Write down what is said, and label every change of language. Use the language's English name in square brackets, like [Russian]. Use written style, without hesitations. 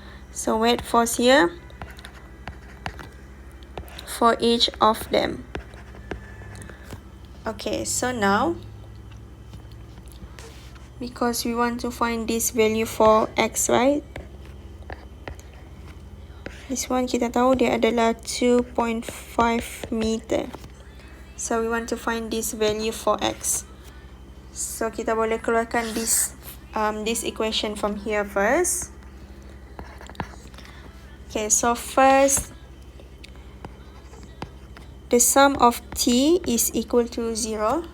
[English] So weight force here for each of them. Okay, so now, because we want to find this value for x, right? This one [Malay] kita tahu dia adalah 2.5 meter. [English] So we want to find this value for x. So [Malay] kita boleh keluarkan [English] this equation from here first. Okay, so first, the sum of T is equal to 0.